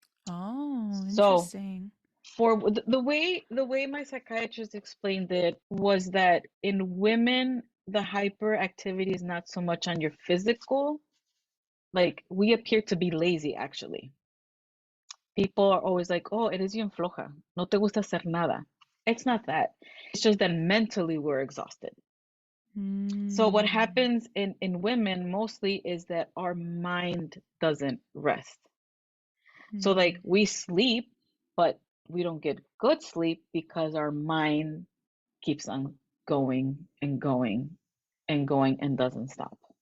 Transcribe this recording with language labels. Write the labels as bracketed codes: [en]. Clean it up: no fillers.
[en] Oh, So interesting. for the way my psychiatrist explained it was that in women, the hyperactivity is not so much on your physical. Like, we appear to be lazy, actually. People are always like, oh, [es] eres bien floja, no te gusta hacer nada. [en] It's not that. It's just that mentally we're exhausted. So what happens in women mostly is that our mind doesn't rest. So like, we sleep, but we don't get good sleep because our mind keeps on going and going and going and doesn't stop.